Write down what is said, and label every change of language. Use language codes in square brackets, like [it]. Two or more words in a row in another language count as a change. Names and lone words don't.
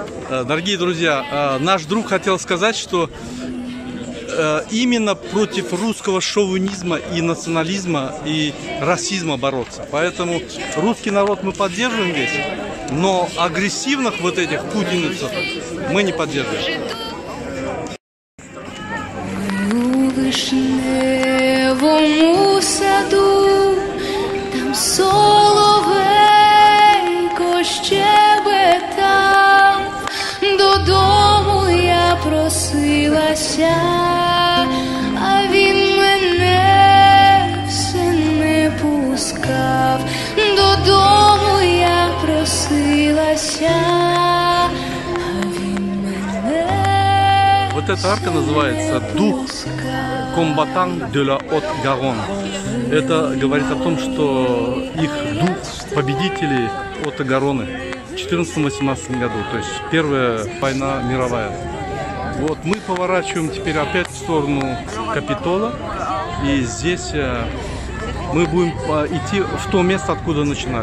[ru] Дорогие друзья, наш друг хотел сказать, что именно против русского шовинизма и национализма и расизма бороться. Поэтому русский народ мы поддерживаем весь, но агрессивных вот этих путиницев мы не поддерживаем. [uk] У вишневому саду там соловейко щебетав, додому я просилася, а він мене все не пускав. Додому я просилася, а він мене. [ru] Вот эта арка называется «Дух [fr] combattants de la Haute-Garonne». [ru] Это говорит о том, что их дух победителей Haute-Garonne в 14-18 году, то есть Первая война мировая. Вот мы поворачиваем теперь опять в сторону Капитола, и здесь мы будем идти в то место, откуда начинали.